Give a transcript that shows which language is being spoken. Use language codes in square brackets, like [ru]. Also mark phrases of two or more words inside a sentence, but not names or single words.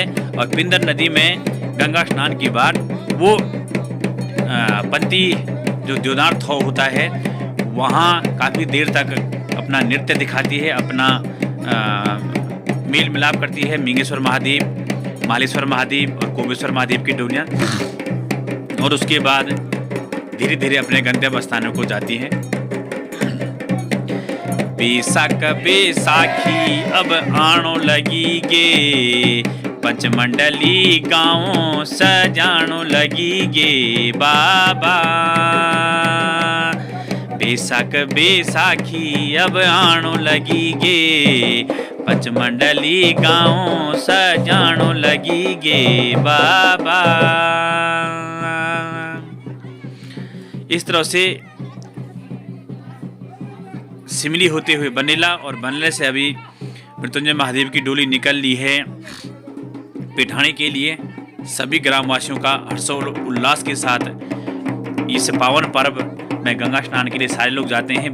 [hi] और पिंडर नदी में गंगा स्नान के बाद वो पंती जो देवदार थाव होता है वहाँ काफ़ी देर तक अपना नृत्य दिखाती है, अपना मेल मिलाप करती है मींगेश्वर महादेव, मालेश्वर महादेव और कोबेश्वर महादेव की डोलियाँ, और उसके बाद धीरे धीरे अपने गंतव्य स्थानों को जाती हैं। [gbm] बैसाखी अब आनो लगी गे, पंचमंडली गाँव सजानो लगी गे बाबा। बैसाखी अब आनो लगी गे, पंचमंडली गाँव सजानो लगी गे बाबा। [hi] इस तरह से सिमली होते हुए बनेला और बनेला से अभी मृत्युंजय महादेव की डोली निकल ली है पैठाणी के लिए। सभी ग्रामवासियों का हर्षोल्लास के साथ इस पावन पर्व में गंगा स्नान के लिए सारे लोग जाते हैं।